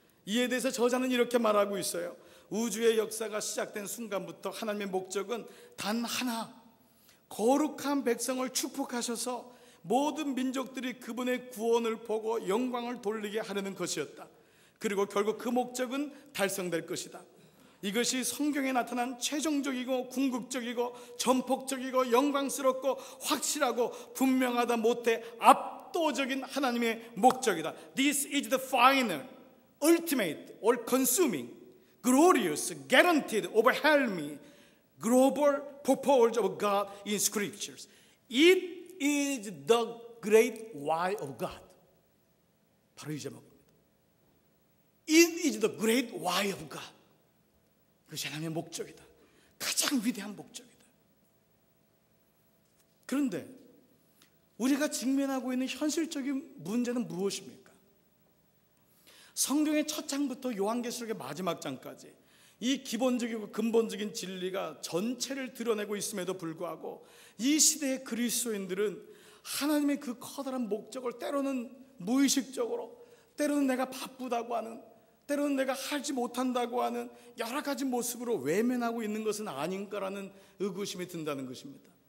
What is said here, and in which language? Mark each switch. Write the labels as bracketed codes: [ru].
[ko] 이에 대해서 저자는 이렇게 말하고 있어요. 우주의 역사가 시작된 순간부터 하나님의 목적은 단 하나, 거룩한 백성을 축복하셔서 모든 민족들이 그분의 구원을 보고 영광을 돌리게 하려는 것이었다. 그리고 결국 그 목적은 달성될 것이다. 이것이 성경에 나타난 최종적이고 궁극적이고 전폭적이고 영광스럽고 확실하고 분명하다 못해 압도적인 하나님의 목적이다. [en] This is the final, ultimate, all consuming, glorious, guaranteed, overwhelming, global purpose of God in scriptures. It is the great why of God. [ko] 바로 이 제목입니다. [en] It is the great why of God. [ko] 그것이 하나님의 목적이다. 가장 위대한 목적이다. 그런데 우리가 직면하고 있는 현실적인 문제는 무엇입니까? 성경의 첫 장부터 요한계시록의 마지막 장까지 이 기본적이고 근본적인 진리가 전체를 드러내고 있음에도 불구하고 이 시대의 그리스도인들은 하나님의 그 커다란 목적을 때로는 무의식적으로, 때로는 내가 바쁘다고 하는, 때로는 내가 하지 못한다고 하는 여러 가지 모습으로 외면하고 있는 것은 아닌가라는 의구심이 든다는 것입니다.